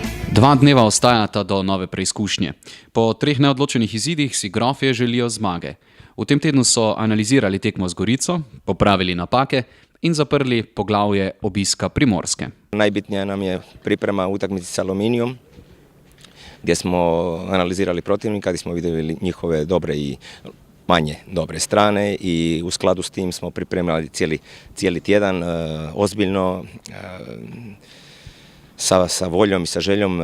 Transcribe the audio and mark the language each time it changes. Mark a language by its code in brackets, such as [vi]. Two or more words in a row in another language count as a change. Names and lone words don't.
[sl] Dva dneva ostajata do nove preizkušnje. Po 3 neodločenih izidih si grofje želijo zmage. V tem tednu so analizirali tekmo z Gorico, popravili napake in zaprli poglavje obiska Primorske. [hr] Najbitnija nam je priprema utakmici s Aluminijom, gdje smo analizirali protivnika, gdje smo vidjeli njihove dobre i manje dobre strane i u skladu s tim smo pripremali cijeli tjedan ozbiljno, sa voljom i sa željom.